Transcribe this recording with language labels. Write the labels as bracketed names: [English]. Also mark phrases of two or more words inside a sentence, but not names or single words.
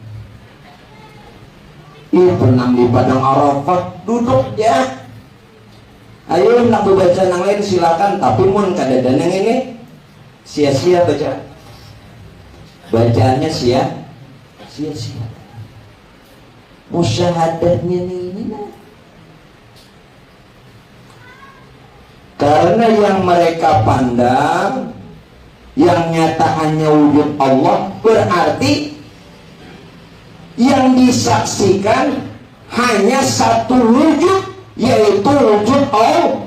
[Indonesian] Pernah di Padang Arafah duduk ya. [Banjar] Ayo nak baca nang lain silakan, tapi mun kada ada nang ini sia-sia baca. [Indonesian] Bacaannya sia-sia. Musyahadahnya ini nah. Karena yang mereka pandang yang nyata hanya wujud Allah, berarti yang disaksikan hanya satu wujud, yaitu wujud Allah.